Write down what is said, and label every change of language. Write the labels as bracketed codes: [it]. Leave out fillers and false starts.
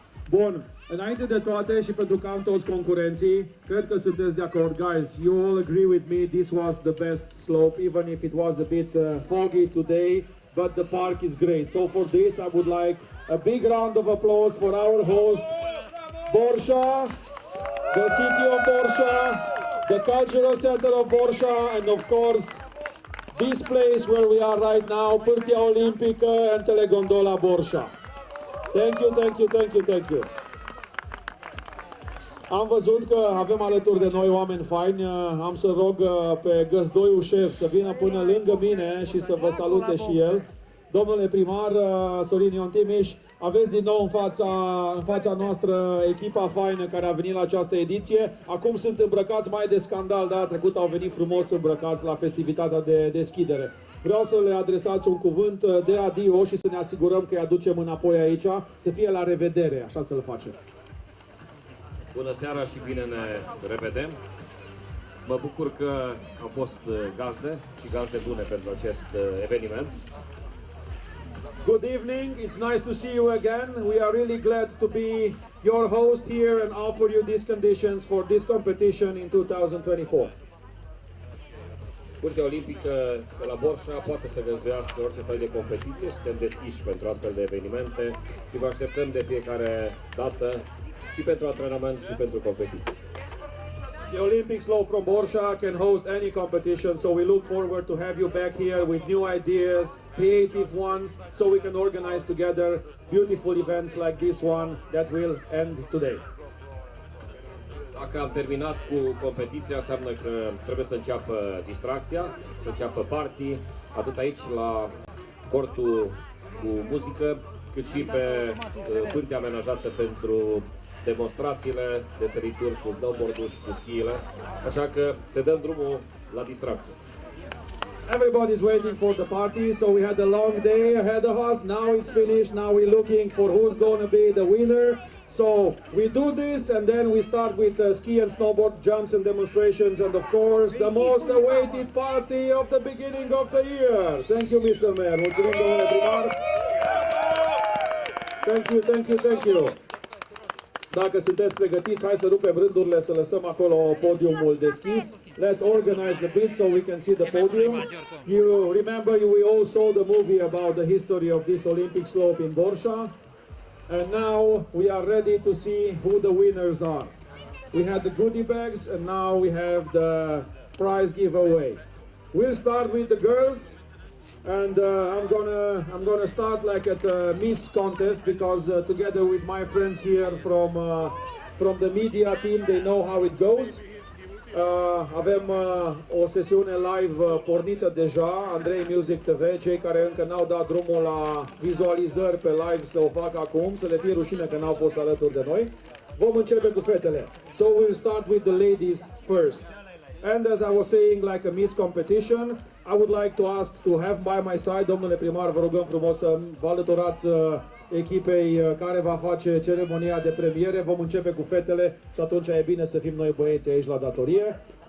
[ro] Bun, înainte de toate și pentru că am toți concurenții, cred că sunteți de acord, guys. [en] You all agree with me, this was the best slope, even if it was a bit foggy today, but the park is great. So for this, I would like a big round of applause for our host, Borsha, the city of Borsha, the cultural center of Borsha, and of course, this place where we are right now, Pârtia Olimpică and Telegondola Borsha. Thank you, thank you, thank you, thank you. [ro] Am văzut că avem alături de noi oameni faini. Am să rog pe găzdoiul șef să vină până lângă mine și să vă salute și el. Domnule primar Sorin Ion Timiș, aveți din nou în fața noastră echipa faină care a venit la această ediție. Acum sunt îmbrăcați mai de scandal, data trecută au venit frumos îmbrăcați la festivitatea de deschidere. Vreau să le adresați un cuvânt de adio și să ne asigurăm că îi aducem înapoi aici, să fie la revedere, așa să-l facem. Bună seara și bine ne revedem! Mă bucur că am fost gazde și gazde bune pentru acest eveniment. [en] Good evening, it's nice to see you again. We are really glad to be your host here and offer you these conditions for this competition in 2024. [ro] Pârtia Olimpică de la Borșa poate să găzduiască orice fel de competiție, suntem deschiși pentru astfel de evenimente și vă așteptăm de fiecare dată și pentru antrenament și pentru competiții. [en] The Olympic Slope from Borsha can host any competition, so we look forward to have you back here with new ideas, creative ones, so we can organize together beautiful events like this one that will end today. [ro] Dacă am terminat cu competiția, înseamnă că trebuie să înceapă distracția, să înceapă party, atât aici la cortul cu muzică, cât și pe pârtia amenajată pentru demonstrațiile de sărituri cu snowboard-ul și cu schiile, așa că se dăm drumul la distracție. [en] Everybody's waiting for the party, so we had a long day ahead of us. Now it's finished. Now we're looking for who's going to be the winner. So we do this and then we start with ski and snowboard jumps and demonstrations and of course the most awaited party of the beginning of the year. Thank you, Mr. Mayor. [ro] Mulțumim, domnule primar. [en] Thank you, thank you, thank you. [ro] Dacă sunteți pregătiți, hai să rupem rândurile, să lăsăm acolo podiumul deschis. [en] Let's organize a bit so we can see the podium. You remember we all saw the movie about the history of this Olympic slope in Borsha. And now we are ready to see who the winners are. We had the goodie bags and now we have the prize giveaway. We'll start with the girls. And I'm gonna start like at a Miss contest because together with my friends here from the media team, they know how it goes. [ro] Avem o sesiune live pornită deja, Andrei Music TV, cei care încă n-au dat drumul la vizualizări pe live să o facă acum, să le fie rușine că n-au fost alături de noi. Vom începe cu fetele. [en] So we'll start with the ladies first. And as I was saying, like a Miss competition, I would like to ask to have by my side, [ro] domnule primar, vă rugăm frumos să vă alăturați echipei care va face ceremonia de premiere. Vom începe cu fetele și atunci e bine să fim noi băieți aici la datorie.